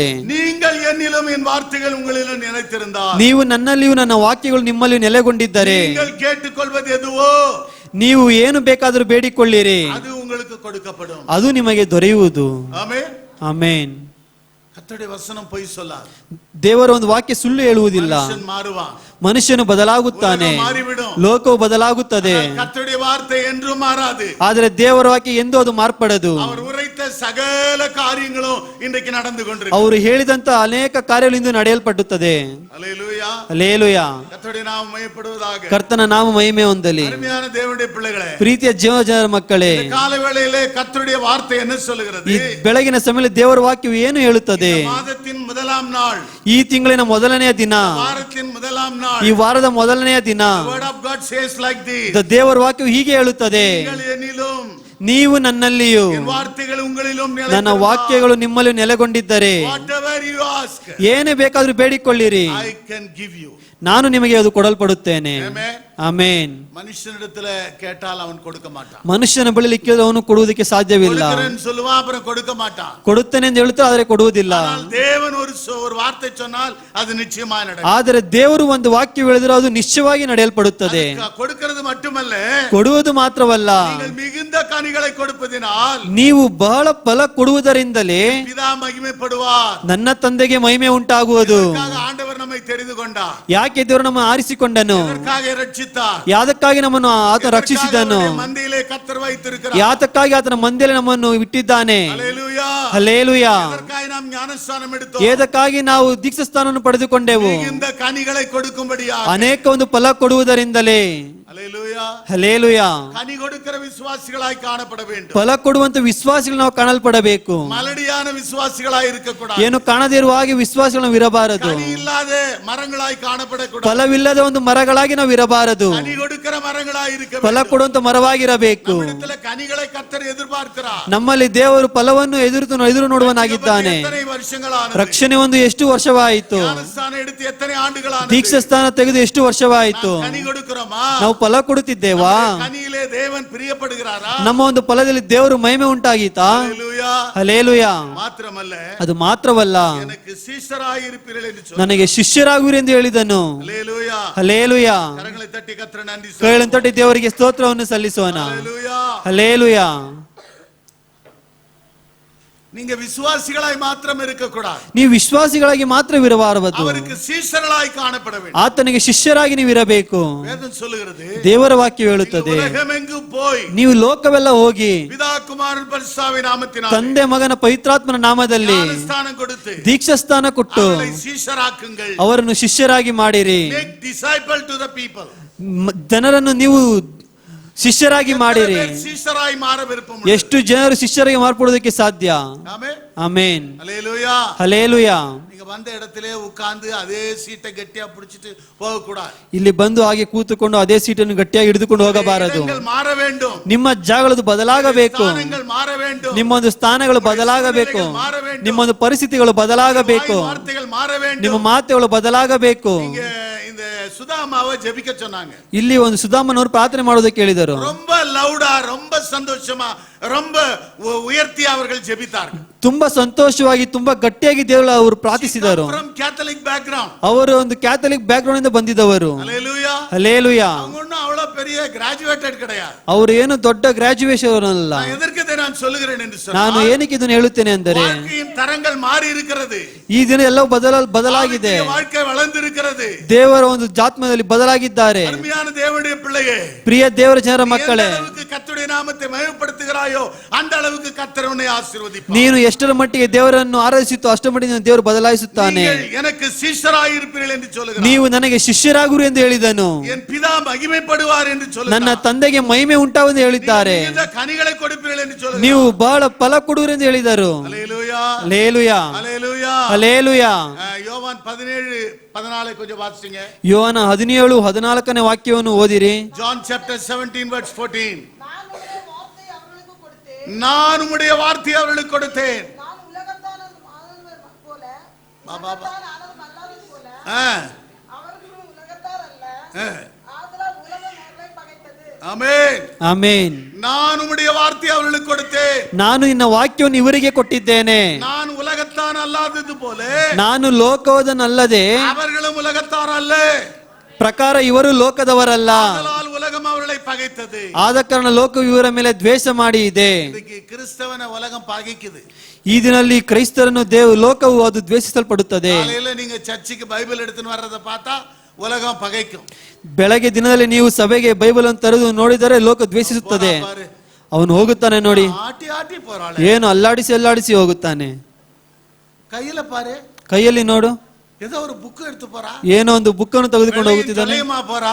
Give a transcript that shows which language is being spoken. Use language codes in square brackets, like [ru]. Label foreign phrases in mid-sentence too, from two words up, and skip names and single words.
[ta] நீங்கள் என்னிலும் என் வார்த்தைகள் உங்களிலும் நிலைத்திருந்தால், [kn] ನೀವು ನನ್ನಲ್ಲಿಯೂ ನನ್ನ ವಾಕ್ಯಗಳು ನಿಮ್ಮಲ್ಲಿಯೂ ನೆಲೆಗೊಂಡಿದ್ದರೆ, [ta] நீங்கள் கேட்டுக்கொள்வது எதுவோ [kn] ನೀವು ಏನು ಬೇಕಾದರೂ ಬೇಡಿಕೊಳ್ಳಿರಿ, [ta] அது உங்களுக்கு கொடுக்கப்படும். [kn] ಅದು ನಿಮಗೆ ದೊರೆಯುವುದು. [ta] ஆமென். [kn] ಆಮೆನ್. [ta] கர்த்தருடைய வசனம் பொய் சொல்லாது. [kn] ದೇವರ ಒಂದು ವಾಕ್ಯ ಸುಳ್ಳು ಹೇಳುವುದಿಲ್ಲ. [ta] மனுஷன் மாறுவான், [kn] ಮನುಷ್ಯನು ಬದಲಾಗುತ್ತಾನೆ, [ta] உலகம் மாறிவிடும், [kn] ಲೋಕವು ಬದಲಾಗುತ್ತದೆ, [ta] கர்த்தருடைய வார்த்தை என்றும் மாறாது. [kn] ಆದರೆ ದೇವರ ವಾಕ್ಯ ಎಂದೂ ಅದು ಮಾರ್ಪಡದು. [ta] அவர் உரைத்த சகல காரியங்களும் இன்றைக்கு நடந்து கொண்டிருக்கு. [kn] ಅವರು ಹೇಳಿದಂತ ಅನೇಕ ಕಾರ್ಯಗಳು ಇಂದು ನಡೆಯಲ್ಪಡುತ್ತದೆ. [ta] ஹல்லேலூயா. [kn] ಹಲ್ಲೆಲೂಯಾ. [ta] கர்த்தருடைய நாமம் மகிமைப்படுவதாக. [kn] ಕರ್ತನ ನಾಮ ಮಹಿಮೆ ಹೊಂದಲಿ. [ta] அருமையான தேவனுடைய பிள்ளைகளே, [kn] ಪ್ರೀತಿಯ ಜನರ ಮಕ್ಕಳೇ, [ta] இந்த கால வேளையிலே கர்த்தருடைய வார்த்தை என்ன சொல்லுகிறது? [kn] ಈ ಬೆಳಗಿನ ಸಮಯದಲ್ಲಿ ದೇವರ ವಾಕ್ಯವು ಏನು ಹೇಳುತ್ತದೆ? [ta] மாதத்தின் முதலாம் நாள், [kn] ಈ ತಿಂಗಳಿನ ಮೊದಲನೆಯ ದಿನ, [ta] வாரத்தின் முதலாம் நாள், [kn] ಈ ವಾರದ ಮೊದಲನೆಯ ದಿನ, [en] the word of God says like this, [kn] ದೇವರ ವಾಕ್ಯವು ಹೀಗೆ ಹೇಳುತ್ತದೆ, [ta] நீங்கள் என்னிலும் [kn] ನೀವು ನನ್ನಲ್ಲಿಯೂ [ta] என் வார்த்தைகள் உங்களிலும் [kn] ನನ್ನ [ta] நிலைத்திருந்தால், [kn] ವಾಕ್ಯಗಳು ನಿಮ್ಮಲ್ಲಿ ನೆಲೆಗೊಂಡಿದ್ದರೆ [en] whatever you ask, [kn] ಏನೇ ಬೇಕಾದ್ರೂ ಬೇಡಿಕೊಳ್ಳಿರಿ, [en] I can give you. [kn] ನಾನು ನಿಮಗೆ ಅದು ಕೊಡಲ್ಪಡುತ್ತೇನೆ. [en] Amen. [kn] ಆಮೆನ್. [ta] மனுஷனிடத்துல கேட்டால் அவன் கொடுக்க மாட்டான். [kn] ಮನುಷ್ಯನ ಬಳಿ ಕೇಳಿದ್ರೆ ಅವನು ಕೊಡುವುದಕ್ಕೆ ಸಾಧ್ಯವಿಲ್ಲ. [ta] கொடுக்கிறேன்னு சொல்லுவான், அப்புறம் கொடுக்க மாட்டான். [kn] ಕೊಡುತ್ತೇನೆ ಎಂದು ಹೇಳುತ್ತಾರೆ, ಆದರೆ ಕೊಡುವುದಿಲ್ಲ. [ta] ஆனால் தேவன் ஒரு வார்த்தை சொன்னால் அது நிச்சயமா நடக்கும். [kn] ಆದರೆ ದೇವರು ಒಂದು ವಾಕ್ಯ ಹೇಳಿದ್ರೆ ಅದು ನಿಶ್ಚಯವಾಗಿ ನಡೆಯಲ್ಪಡುತ್ತದೆ. [ta] கொடுக்கிறது மட்டுமல்ல, [kn] ಕೊಡುವುದು ಮಾತ್ರವಲ್ಲ, [ta] நீங்கள் மிகுந்த கனிகளை கொடுப்பதினால் [kn] ನೀವು ಬಹಳ ಫಲ ಕೊಡುವುದರಿಂದಲೇ [ta] பிதா மகிமைப்படுவார். [kn] ನನ್ನ ತಂದೆಗೆ ಮಹಿಮೆ ಉಂಟಾಗುವುದು. [ta] இதற்காக ஆண்டவர் நம்மை தெரிந்து கொண்டார். [kn] ಯಾಕೆ ದೇವರು ನಮ್ಮ ಆರಿಸಿಕೊಂಡನು? [ta] இதற்காக ரட்சித்தார். [kn] ಯಾದಕ್ಕಾಗಿ ನಮ್ಮನ್ನು ಆತ ರಕ್ಷಿಸಿದನು? [ta] மந்தையிலே கர்த்தர் வைத்திருக்கிறார். [kn] ಯಾತಕ್ಕಾಗಿ ಆತನ ಮಂದಿಯಲ್ಲಿ ನಮ್ಮನ್ನು ಇಟ್ಟಿದ್ದಾನೆ? [ta] ஹல்லேலூயா. [kn] ಹಲ್ಲೆಲೂಯಾ. [ta] இதற்காக நாம் ஞானஸ்நானம் எடுத்தோம். [kn] ಏದಕ್ಕಾಗಿ ನಾವು ದೀಕ್ಷಾಸ್ಥಾನವನ್ನು ಪಡೆದುಕೊಂಡೆವು? [ta] மிகுந்த கனிகளை கொடுக்கும்படியாக. [kn] ಅನೇಕ ಒಂದು ಫಲ ಕೊಡುವುದರಿಂದಲೇ. [ta] அல்லேலூயா. [kn] ಹಲ್ಲೇಲೂಯಾ. [ta] கனி கொடுக்கிற விசுவாசிகளாய் காணப்பட வேண்டும். [kn] ಫಲ ಕೊಡುವಂತ ವಿಶ್ವಾಸಿಗಳು ನಾವು ಕಾಣಲ್ಪಡಬೇಕು. [ta] மலடியான விசுவாசிகளாய் இருக்க கூடாது. [kn] ಏನು ಕಾಣದೇ ಇರುವ ಹಾಗೆ ವಿಶ್ವಾಸಗಳು ಇರಬಾರದು. [ta] கனி இல்லாத மரங்களாய் காணப்படக்கூடாது. [kn] ಫಲವಿಲ್ಲದ ಒಂದು ಮರಗಳಾಗಿ ನಾವು ಇರಬಾರದು. [ta] கனி கொடுக்கிற மரங்களாய் இருக்க [kn] ಫಲ [ta] வேண்டும். [kn] ಕೊಡುವಂತ ಮರವಾಗಿರಬೇಕು. [ta] நம்மிடத்துல கனிகளை கர்த்தர் எதிர்பார்க்கிறார். [kn] ನಮ್ಮಲ್ಲಿ ದೇವರು ಫಲವನ್ನು ಎದುರು ನೋಡುವನಾಗಿದ್ದಾನೆ. [ta] எத்தனை வருஷங்களானது? [kn] ರಕ್ಷಣೆ ಒಂದು ಎಷ್ಟು ವರ್ಷವಾಯಿತು? [ta] ஞானஸ்தாನ எடுத்து எத்தனை ஆண்டுகளானது? [kn] ದೀಕ್ಷಾ ಸ್ಥಾನ ತೆಗೆದು ಎಷ್ಟು ವರ್ಷವಾಯಿತು? [ta] கனி கொடுக்கிறோமா? [kn] ನಾವು ಫಲ ಕೊಡುತ್ತಿದ್ದೇವಾ? [ta] கனியிலே தேவன் பிரியப்படுகிறாரா? [kn] ನಮ್ಮ ಒಂದು ಫಲದಲ್ಲಿ ದೇವರು ಮಹಿಮೆ ಉಂಟಾಗೀತಾ? [ta] அல்லேலூயா. [kn] ಹಲ್ಲೇಲೂಯಾ. [ta] மாத்திரமல்ல, [kn] ಅದು ಮಾತ್ರವಲ್ಲ, [ta] எனக்கு சீஷராய் இருப்பீர்கள் என்று சொன்னார். [kn] ನನಗೆ ಶಿಷ್ಯರಾಗುವಿರಿ ಎಂದು ಹೇಳಿದನು. [ta] அல்லேலூயா. [kn] ಹಲ್ಲೇಲೂಯಾ. [ta] கரங்களை [kn] ತಟ್ಟಿ ಕರ್ತನ [ta] நன்றி சொல்லுவோம். [kn] ಕೈಗಳನ್ನು ತಟ್ಟಿ ದೇವರಿಗೆ ಸ್ತೋತ್ರವನ್ನು ಸಲ್ಲಿಸೋಣ. [ta] அல்லேலூயா. [kn] ಹಲ್ಲೇಲೂಯಾ. [ta] நீங்க விசுவாசிகளாய் மாத்திரம் இருக்க கூடாது. [kn] ನೀವು ವಿಶ್ವಾಸಿಗಳಾಗಿ ಮಾತ್ರವಿರಬಾರದು, [ta] அவருக்கு சீஷர்களாய் காணப்பட வேண்டும். [kn] ಆತನಿಗೆ ಶಿಷ್ಯರಾಗಿ ನೀವು ಇರಬೇಕು. [ta] வேதம் சொல்லுகிறது, [kn] ದೇವರ ವಾಕ್ಯ ಹೇಳುತ್ತದೆ, [ta] உலகமெங்கும் போய் [kn] ನೀವು ಲೋಕವೆಲ್ಲ ಹೋಗಿ [ta] பிதா குமாரன் பரிசுத்தாவின் நாமத்தினாலே [kn] ತಂದೆ ಮಗನ ಪವಿತ್ರಾತ್ಮನ ನಾಮದಲ್ಲಿ [ta] ஞானஸ்தானம் கொடுத்து [kn] ದೀಕ್ಷಾಸ್ಥಾನ ಕೊಟ್ಟು [ta] அவர்களை சீஷராக்குங்கள். [kn] ಅವರನ್ನು ಶಿಷ್ಯರಾಗಿ ಮಾಡಿರಿ. [en] Make disciple to the people. [kn] ಜನರನ್ನು ನೀವು ಶಿಷ್ಯರಾಗಿ ಮಾಡಿರಿ. [ta] எத்தனை பேர் சீஷராய் மாற விருப்பம்? [kn] ಎಷ್ಟು ಜನರು ಶಿಷ್ಯರಾಗಿ ಮಾರ್ಪಡುವುದಕ್ಕೆ ಸಾಧ್ಯ? [ta] ஆமென். [kn] ಆಮೆನ್. [ta] அல்லேலூயா. [kn] ಹಲ್ಲೇಲೂಯಾ. [ta] நீங்க வந்த இடத்திலே உட்கார்ந்து அதே சீட்டை கட்டியா பிடிச்சிட்டு போக கூடாது. [kn] ಇಲ್ಲಿ ಬಂದು ಹಾಗೆ ಕೂತುಕೊಂಡು ಅದೇ ಸೀಟನ್ನು ಗಟ್ಟಿಯಾಗಿ ಹಿಡಿದುಕೊಂಡು ಹೋಗಬಾರದು. [ta] இடங்கள் மாற வேண்டும். [kn] ನಿಮ್ಮ ಜಾಗಗಳು ಬದಲಾಗಬೇಕು. [ta] ಸ್ಥಾನங்கள் ಮಾರ வேண்டும். [kn] ನಿಮ್ಮೊಂದು ಸ್ಥಾನಗಳು ಬದಲಾಗಬೇಕು. ನಿಮ್ಮೊಂದು ಪರಿಸ್ಥಿತಿಗಳು ಬದಲಾಗಬೇಕು. [ta] வார்த்தைகள் மாற வேண்டும். [kn] ನಿಮ್ಮ ಮಾತುಗಳು ಬದಲಾಗಬೇಕು. [ta] இங்க இந்த சுதாமாவை ஜெபிக்க சொன்னாங்க. [kn] ಇಲ್ಲಿ ಒಂದು ಸುಧಾಮನವರು ಪ್ರಾರ್ಥನೆ ಮಾಡೋದಕ್ಕೆ ಹೇಳಿದರು. [ta] ரொம்ப லவுடா, ரொம்ப சந்தோஷமா, ரொம்ப உயர்த்தி அவர்கள் ஜெபித்தார்கள். [kn] ತುಂಬಾ ಸಂತೋಷವಾಗಿ ತುಂಬಾ ಗಟ್ಟಿಯಾಗಿ ದೇವರು ಅವರು ಪ್ರಾರ್ಥಿಸಿದರು. [en] From Catholic background. [kn] ಅವರು ಒಂದು [en] Catholic background [kn] ಇಂದ ಬಂದಿದ್ದವರು. [ta] அல்லேலூயா. [kn] ಹಲ್ಲೇಲೂಯಾ. [ta] அவங்க ஒண்ணும் அவ்வளவு பெரிய கிராஜுவேட்டட் கிடையாது. [kn] ಅವರು ಏನು ದೊಡ್ಡ ಗ್ರಾಜುಯೇಷನ್ ಅಲ್ಲ. [ta] நான் எதற்கு இதை நான் சொல்லுகிறேன் என்று [kn] ನಾನು [ta] சொன்னால், [kn] ಏನಕ್ಕೆ ಇದನ್ನು ಹೇಳುತ್ತೇನೆ ಅಂದರೆ, [ta] வாழ்க்கையின் தரங்கள் மாறி இருக்கிறது. [kn] ಈ ದಿನ ಎಲ್ಲವೂ ಬದಲಾಗಿದೆ. [ta] வாழ்க்கை வளர்ந்து இருக்கிறது. [kn] ದೇವರ ಒಂದು ಜಾತ್ಮದಲ್ಲಿ ಬದಲಾಗಿದ್ದಾರೆ. [ta] அருமையான தேவனுடைய பிள்ளையே, [kn] ಪ್ರಿಯ ದೇವರ ಜನರ ಮಕ್ಕಳೇ, [ta] எந்த அளவுக்கு கர்த்தருடைய நாமத்தை மகிமைப்படுத்துகிறாயோ அந்த அளவுக்கு கர்த்தர் உன்னை ஆசீர்வதிப்பார். [kn] ನೀನು ಎಷ್ಟರ ಮಟ್ಟಿಗೆ ದೇವರನ್ನು ಆರಾಧಿಸುತ್ತೋ ಅಷ್ಟರ ಮಟ್ಟಿಗೆ ದೇವರು ಬದಲಾಯಿಸುತ್ತಾನೆ. [ta] நீங்கள் எனக்கு சீஷராய் இருப்பீர்கள் என்று சொல்லுகிறார். [kn] ನೀವು ನನಗೆ ಶಿಷ್ಯರಾಗುರು ಎಂದು ಹೇಳಿದನು. [ta] என் பிதா மகிமைப்படுவார் என்று [kn] ನನ್ನ [ta] சொல்லுகிறார். [kn] ತಂದೆಗೆ ಮಹಿಮೆ ಉಂಟಾವೆಂದು ಹೇಳಿದ್ದಾರೆ. [ta] இந்த கனிகளை கொடுப்பீர்கள் என்று சொல்லுகிறார். [kn] ನೀವು ಬಹಳ ಫಲ ಕೊಡುವರು ಎಂದು ಹೇಳಿದರು. [ta] அல்லேலூயா. [kn] ಹಲ್ಲೇಲೂಯಾ. [ta] அல்லேலூயா. [kn] ಹಲ್ಲೇಲೂಯಾ. [ta] யோவான் 17:14 கொஞ்சம் வாசிங்க. [kn] ಯೋಹನ 17:14 ವಾಕ್ಯವನ್ನು ಓದಿರಿ. [en] John chapter 17 verse 14. [ta] நான் உம்முடைய வார்த்தையை அவர்களுக்கு கொடுத்தேன். நான் உம்முடைய வார்த்தையை அவர்களுக்கு கொடுத்தேன். நான் உலகத்தால் ஆனது போல, பாபா. உலகத்தால் ஆனது அல்லாதது போல, அவர்களும் உலகத்தார் அல்ல. ஆதலால் உலகம் அவர்களை பகைத்தது. ஆமென். [kn] ಆಮೇನ್. [ta] நான் உம்முடைய வார்த்தையை அவர்களுக்கு கொடுத்தேன். [kn] ನಾನು ನಿನ್ನ ವಾಕ್ಯವನ್ನು ಇವರಿಗೆ ಕೊಟ್ಟಿದ್ದೇನೆ. [ta] நான் உலகத்தான் அல்லாதது போல [kn] ನಾನು ಲೋಕವದನಲ್ಲದೆ [ta] அவர்களும் உலகத்தார் அல்ல. [kn] ಪ್ರಕಾರ ಇವರು ಲೋಕದವರಲ್ಲ. [ta] ஆதலால் உலகம் அவர்களை பகைத்தது. [kn] ಆದ ಕಾರಣ ಲೋಕವು ಇವರ ಮೇಲೆ ದ್ವೇಷ ಮಾಡಿ ಇದೆ. [ta] இன்னைக்கு கிறிஸ்தவனை உலகம் பகைக்குது. [kn] ಈ ದಿನಲ್ಲಿ ಕ್ರೈಸ್ತರನ್ನು ಲೋಕವು ಅದು ದ್ವೇಷಿಸಲ್ಪಡುತ್ತದೆ. [ta] காலையில நீங்க சர்ச்சுக்கு பைபிள் எடுத்துன்னு வர்றதை பார்த்தா உலகம் பகைக்கும். [kn] ಬೆಳಗ್ಗೆ ದಿನದಲ್ಲಿ ನೀವು ಸಭೆಗೆ ಬೈಬಲ್ ಅನ್ನು ತರದು ನೋಡಿದರೆ ಲೋಕ ದ್ವೇಷಿಸುತ್ತದೆ. [ta] பாரு, [kn] ಅವನು ಹೋಗುತ್ತಾನೆ ನೋಡಿ, [ta] ஆட்டி ஆட்டி போறாள். [kn] ಏನು ಅಲ್ಲಾಡಿಸಿ ಹೋಗುತ್ತಾನೆ. [ta] கையில பாரு, [kn] ಕೈಯಲ್ಲಿ ನೋಡು, [ta] ஏதோ ஒரு புக் எடுத்து போறா. [kn] ಏನೋ ಒಂದು ಬುಕ್ ಅನ್ನು ತೆಗೆದುಕೊಂಡು ಹೋಗುತ್ತಿದ್ದಾನೆ. [ta] தலையமா போறா.